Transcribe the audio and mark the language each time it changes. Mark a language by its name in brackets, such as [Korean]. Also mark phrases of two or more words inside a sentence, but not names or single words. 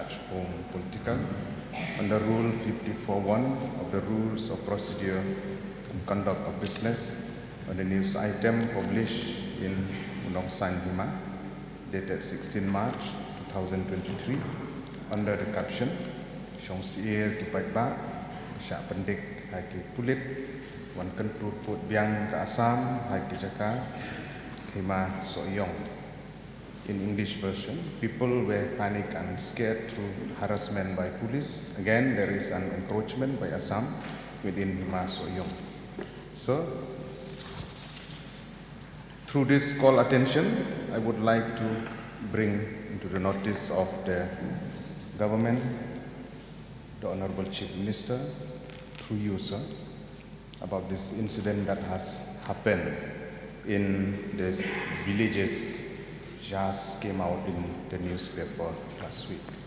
[English] of Home Political under Rule 54.1 of the Rules of Procedure and Conduct of Business on the news item published in Nong Sain Hima, dated 16 March 2023, under the caption Song Sier Ki Paitba Syak Pendik Haki Pulit Jingkyntur Putbiangka Assam Haki Jaka Hima Sohiong. In English version, people were panicked and scared through harassment by police. Again, there is an encroachment by Assam within Hima Sohiong. So, through this call attention, I would like to bring into the notice of the government, the Honorable Chief Minister, through you, sir, about this incident that has happened in the villages just came out in the newspaper last week.